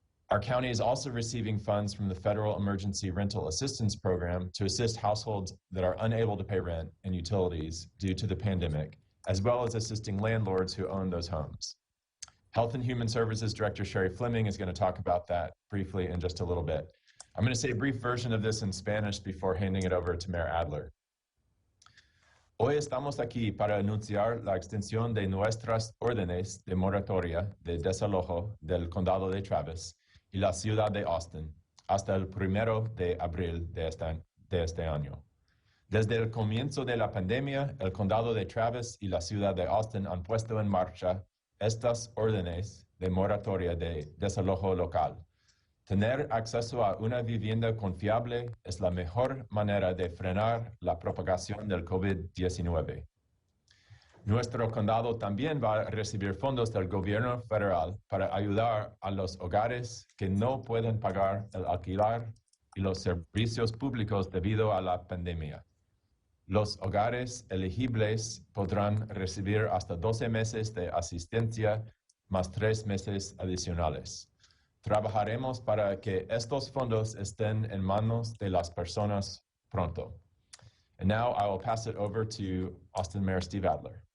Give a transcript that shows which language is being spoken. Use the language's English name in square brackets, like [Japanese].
[English] Our county is also receiving funds from the Federal Emergency Rental Assistance Program to assist households that are unable to pay rent and utilities due to the pandemic, as well as assisting landlords who own those homes. Health and Human Services Director Sherry Fleming is going to talk about that briefly in just a little bit. I'm going to say a brief version of this in Spanish before handing it over to Mayor Adler. [Spanish] Hoy estamos aquí para anunciar la extensión de nuestras órdenes de moratoria de desalojo del condado de Travis y la ciudad de Austin hasta el 1 de abril de este año. Desde el comienzo de la pandemia, el condado de Travis y la ciudad de Austin han puesto en marcha estas órdenes de moratoria de desalojo local. Tener acceso a una vivienda confiable es la mejor manera de frenar la propagación del COVID-19. Nuestro condado también va a recibir fondos del gobierno federal para ayudar a los hogares que no pueden pagar el alquiler y los servicios públicos debido a la pandemia. Los hogares elegibles podrán recibir hasta 12 meses de asistencia más 3 meses adicionales. Trabajaremos para que estos fondos estén en manos de las personas pronto. [English] And now I will pass it over to Austin Mayor Steve Adler.